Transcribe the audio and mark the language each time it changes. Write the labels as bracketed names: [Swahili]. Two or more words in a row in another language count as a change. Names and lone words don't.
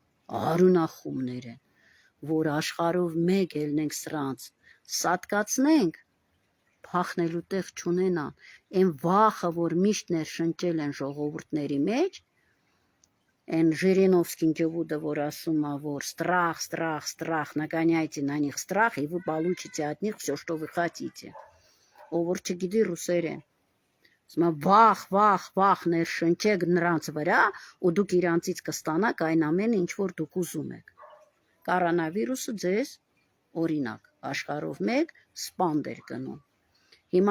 [Armenian] արունախումներ են, որ աշխարհով մեկ ելնենք սրանց, սատկացնենք, փախնելու տեղ չունենան, այն վախը, որ միշտ ներշնչել են ժողովուրդների մեջ, այն Ժիրինովսկին ջավուդը, որ ասում է, որ [Russian] страх, нагоняйте на них страх, и вы получите от них все, что вы хотите, [Armenian] ով որ չգիտի ռուսերեն, վախ ներշնչեք նրանց վրա, ու դուք իրանցից կստանաք այն ամենը, ինչ որ դուք ուզում եք, կորոնավիրուսը ձեզ, օրինակ, աշխարհով մեկ սպանդ էր գնում, հիմա